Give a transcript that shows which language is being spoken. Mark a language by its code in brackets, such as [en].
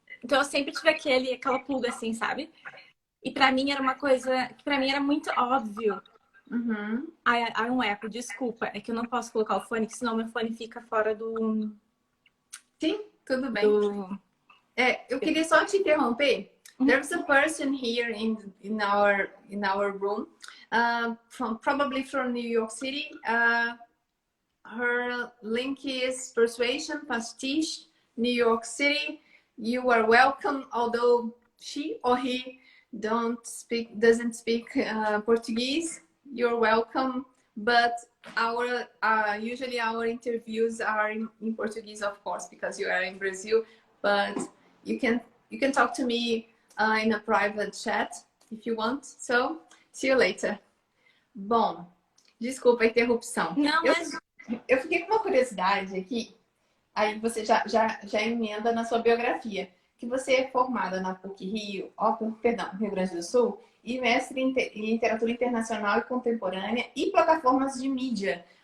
[pt] Então eu sempre tive aquela pulga assim, sabe? E pra mim era uma coisa que pra mim era muito óbvio. Uhum. Um eco, desculpa, é que eu não posso colocar o fone, que senão meu fone fica fora Sim, tudo bem. do... Eu queria só te interromper. [en] There's a person here in our room, from probably from New York City. Her link is Persuasion Pastiche, New York City. You are welcome, although she or he doesn't speak Portuguese. You're welcome, but our usually our interviews are in Portuguese, of course, because you are in Brazil. But you can talk to me in a private chat if you want. So see you later. [pt] Bom, desculpa a interrupção. Não, Eu, mas eu fiquei com uma curiosidade aqui, aí você já emenda na sua biografia. que você é formada na PUC-Rio, perdão, Rio Grande do Sul, e mestre em literatura internacional e contemporânea e plataformas de mídia.